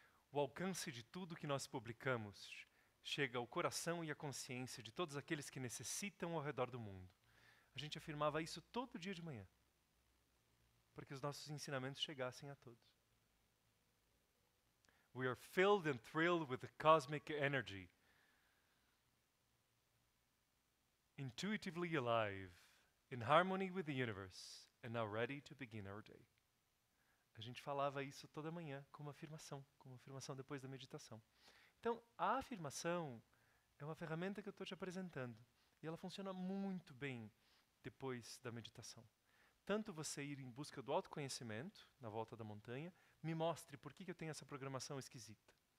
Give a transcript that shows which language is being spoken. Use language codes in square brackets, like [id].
[pt] O alcance de tudo que nós publicamos chega ao coração e à consciência de todos aqueles que necessitam ao redor do mundo. A gente afirmava isso todo dia de manhã, para que os nossos ensinamentos chegassem a todos. [en] We are filled and thrilled with the cosmic energy, intuitively alive, in harmony with the universe, and now ready to begin our day. [pt] A gente falava isso toda manhã como afirmação depois da meditação. Então, a afirmação é uma ferramenta que eu estou te apresentando. E ela funciona muito bem depois da meditação. Tanto você ir em busca do autoconhecimento, na volta da montanha, me mostre por que eu tenho essa programação esquisita.